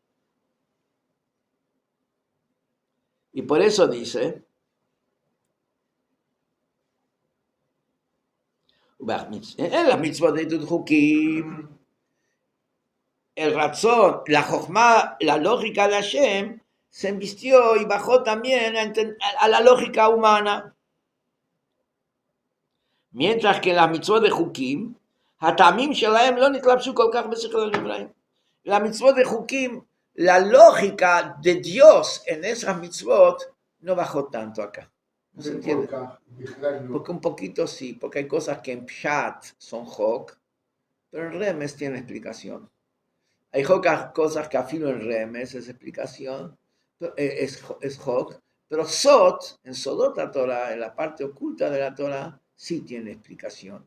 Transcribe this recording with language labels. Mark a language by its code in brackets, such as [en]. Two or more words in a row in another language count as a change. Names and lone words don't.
[es] Y por eso dice, en la mitzvah de Hukim, el razón, la jochma, la lógica de Hashem, se embistió y bajó también a la lógica humana. Mientras que la mitzvah de Hukim, [he] הטעמים שלהם לא נתלבשו כל כך בשכל הנבראים. [es] La mitzvot de Hukim, la lógica de Dios en esas mitzvot no bajó tanto acá. ¿No se entiende? Porque un poquito sí, porque hay cosas que en Pshat son Hok, pero en Remes tiene explicación. Hay cosas que afilo en Remes es explicación, es Hok, pero Sot, en Sodot la Torah, en la parte oculta de la Torah, sí tiene explicación.